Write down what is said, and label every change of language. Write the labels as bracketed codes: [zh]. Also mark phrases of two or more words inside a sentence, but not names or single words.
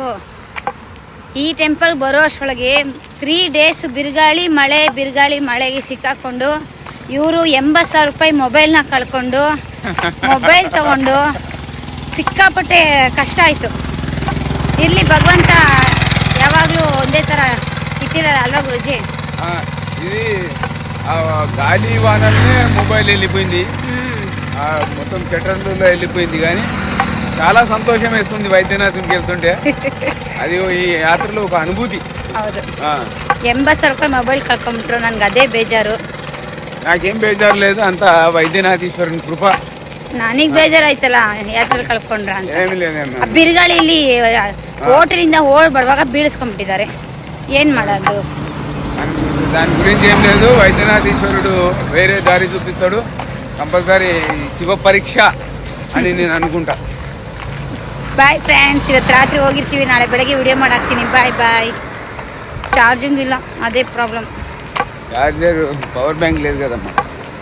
[kn] ಈ ಟೆಂಪಲ್ ಬರೋ ಅಷ್ಟೊಳಗೆ 3 days ಬಿರುಗಾಳಿ ಮಳೆಗೆ ಸಿಕ್ಕಾಕೊಂಡು ಇವರು 80,000 ರೂಪಾಯಿ ಮೊಬೈಲ್ನ ಕಳ್ಕೊಂಡು ಮೊಬೈಲ್ ತಗೊಂಡು ಸಿಕ್ಕಾಪಟ್ಟೆ ಕಷ್ಟ ಆಯಿತು. ಇಲ್ಲಿ ಭಗವಂತ ಯಾವಾಗಲೂ ಒಂದೇ ಥರ ಇಟ್ಟಿರಾರು ಅಲ್ವಾ ಗುರುಜೀ. [te] ఇది గాలి వానల్నే మొబైల్ వెళ్ళిపోయింది, మొత్తం సెటర్లో వెళ్ళిపోయింది. కానీ చాలా సంతోషం వేస్తుంది వైద్యనాథ్కి వెళ్తుంటే. అది ఈ యాత్రలో ఒక అనుభూతి. [kn] ಹೌದು, 80,000 ರೂಪಾಯಿ ಮೊಬೈಲ್ ಕಳ್ಕೊಂಡ್ಬಿಟ್ರು. ನನಗೆ ಅದೇ ಬೇಜಾರು. [te] నాకేం బేజారు లేదు, అంత వైద్యనాథేశ్వరుని కృప. [kn] ನನಗೆ ಬೇಜಾರಾಯ್ತಲ್ಲ ಯಾತ್ರೆ ಕಳ್ಕೊಂಡ್ರ ಅಂತ. [te] ఏమి లేదమ్మా, [kn] ಬಿರುಗಾಳಿ ಇಲ್ಲಿ ಹೋಟೆಲಿಂದ ಓಡ್ ಬರುವಾಗ ಬೀಳಿಸ್ಕೊಂಡ್ಬಿಟ್ಟಿದ್ದಾರೆ. ఏం ಮಾಡೋದು? [te] దాని గురించి ఏం లేదు. వైద్యనాథేశ్వరుడు వేరే దారి చూపిస్తాడు. కంపల్సరీ శివ పరీక్ష అని నేను అనుకుంటా. [en] bye friends, [kn] ಇವತ್ತು ರಾತ್ರಿ ಹೋಗಿರ್ತೀವಿ, ನಾಳೆ ಬೆಳಗ್ಗೆ ವಿಡಿಯೋ ಮಾಡಾಕ್ತೀನಿ. ಬಾಯ್. ಚಾರ್ಜಿಂಗ್ ಇಲ್ಲ, ಅದೇ ಪ್ರಾಬ್ಲಮ್. [en] charger power bank [te] లేదు కదమ్మా.